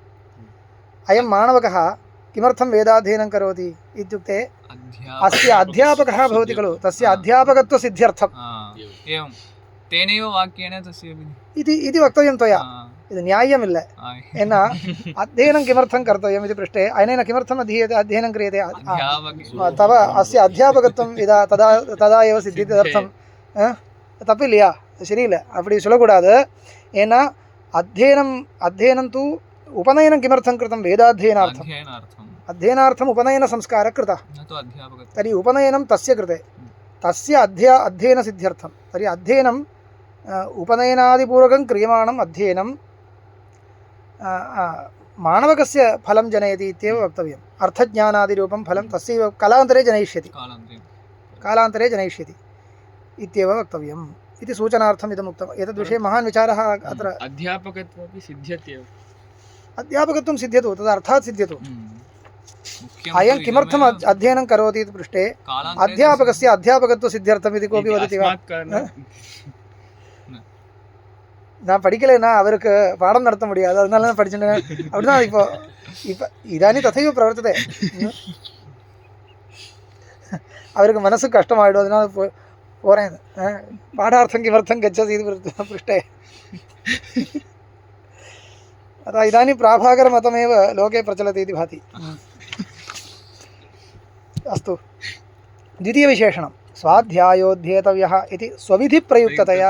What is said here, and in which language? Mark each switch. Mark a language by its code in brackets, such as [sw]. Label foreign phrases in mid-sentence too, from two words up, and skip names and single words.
[sa] अयं माणवकः किमर्थं वेदाध्ययनं करोति इत्युक्ते अस्य अध्यापकः भवति खलु, तस्य अध्यापकत्वसिद्ध्यर्थम् एवं तेनैव वाक्येन तस्य इति वक्तव्यं त्वया. [ta] இது நியாயமில்ல. [sa] एन अध्ययनं किमर्थं कर्तव्यं इति पृष्टे अनेन किमर्थं अध्ययनं क्रियते तव अस्य अध्यापकत्वं तदा एव सिध्यति அர்த்தம். [ta] தப்பு இல்லையா? சரியில்லை, அப்படி சொல்லக்கூடாது. [sa] ஏன்னா அध्ययनं तु उपनयनं किमर्थं कृतं? वेदाध्ययनार्थम्. अध्ययनार्थम् उपनयनसंस्कारः कृतः. तर्हि उपनयनं तस्य कृते, तस्य अध्ययनसिद्ध्यर्थं. तर्हि अध्ययनं उपनयनादिपूर्वकं क्रियमाणम् अध्ययनं माणवकस्य फलं जनयति इत्येव वक्तव्यम्. अर्थज्ञानादिरूपं फलं तस्यैव कालान्तरे जनयिष्यति इत्येव वक्तव्यम् इति सूचनार्थम् इदम् उक्तम्. एतद्विषये महान् विचारः अत्र. अध्यापकत्वमपि सिद्ध्यति. अध्यापकत्वं सिद्ध्यतु, तदर्थात् सिद्ध्यतु. अयं किमर्थम् अध्ययनं करोति इति पृष्टे अध्यापकस्य अध्यापकत्वसिद्ध्यर्थम् इति कोऽपि वदति वा? [ta] நான் படிக்கலைன்னா அவருக்கு பாடம் நடத்த முடியாது, அதனால தான் படிச்சுட்டேன். அப்படிதான் இப்போ [sa] इदानीं तथैव प्रवर्तते. [ta] அவருக்கு மனசு கஷ்டமாயிடும், அதனால போறேன். [sa] பாடாर्थं किमर्थं गच्छति इति पृष्टे अतः इदानीं प्राभाकरमतमेव लोके प्रचलति इति भाति. अस्तु, द्वितीयविशेषणं स्वाध्यायोध्येतव्यः इति स्वविधिप्रयुक्ततया.